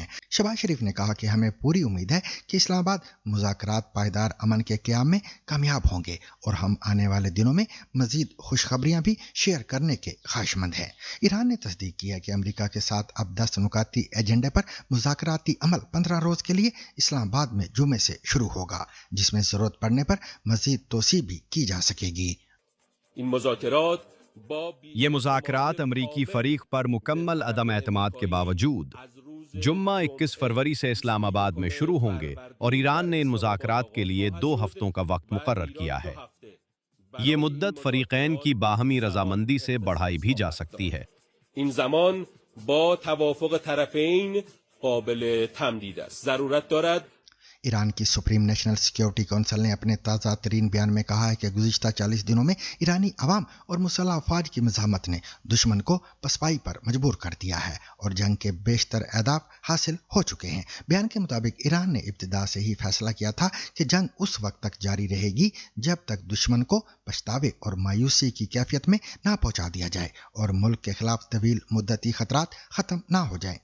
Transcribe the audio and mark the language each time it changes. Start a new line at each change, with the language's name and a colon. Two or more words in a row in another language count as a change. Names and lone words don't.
Urdu: شہباز شریف نے کہا کہ ہمیں پوری امید ہے کہ اسلام آباد مذاکرات پائیدار امن کے قیام میں کامیاب ہوں گے اور ہم آنے والے دنوں میں مزید خوشخبریاں بھی شیئر کرنے کے خواہشمند ہیں. ایران نے تصدیق کی ہے کہ امریکہ کے ساتھ اب 10 نکاتی ایجنڈے پر مذاکراتی عمل 15 روز کے لیے اسلام آباد میں جمعے سے شروع ہوگا، جس میں ضرورت پڑنے پر مزید توسیع بھی کی جا سکے گی.
Persian: این مذاکرات
Urdu: یہ مذاکرات امریکی فریق پر مکمل عدم اعتماد کے باوجود جمعہ 21 فروری سے اسلام آباد میں شروع ہوں گے اور ایران نے ان مذاکرات کے لیے 2 ہفتوں کا وقت مقرر کیا ہے. یہ مدت فریقین کی باہمی رضامندی سے بڑھائی بھی جا سکتی ہے.
Persian: این زمان با توافق طرفین قابل تمدید است. ضرورت دارد
Urdu: ایران کی سپریم نیشنل سکیورٹی کونسل نے اپنے تازہ ترین بیان میں کہا ہے کہ گزشتہ 40 دنوں میں ایرانی عوام اور مسلح افواج کی مزاحمت نے دشمن کو پسپائی پر مجبور کر دیا ہے اور جنگ کے بیشتر اہداف حاصل ہو چکے ہیں. بیان کے مطابق ایران نے ابتدا سے ہی فیصلہ کیا تھا کہ جنگ اس وقت تک جاری رہے گی جب تک دشمن کو پچھتاوے اور مایوسی کی کیفیت میں نہ پہنچا دیا جائے اور ملک کے خلاف طویل مدتی خطرات ختم نہ ہو جائے.